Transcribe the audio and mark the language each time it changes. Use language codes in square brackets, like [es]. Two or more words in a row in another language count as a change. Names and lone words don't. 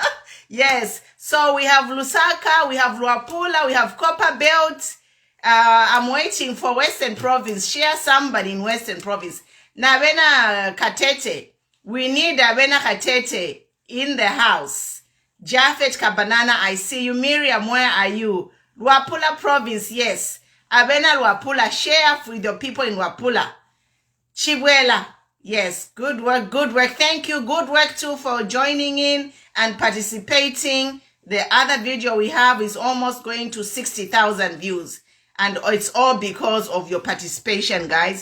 [en] Yes, so we have Lusaka, we have Luapula, we have Copper Belt. I'm waiting for Western Province. Share somebody in Western Province. [bem] Na Abena Katete. [en] We need Abena Katete in the house. Jafet Kabanana, I see you. Miriam, where are you? Luapula Province, yes. Abena Luapula, share with the people in Luapula. Chibwela, yes, good work. Thank you. Good work too for joining in and participating. The other video we have is almost going to 60,000 views. And it's all because of your participation, guys.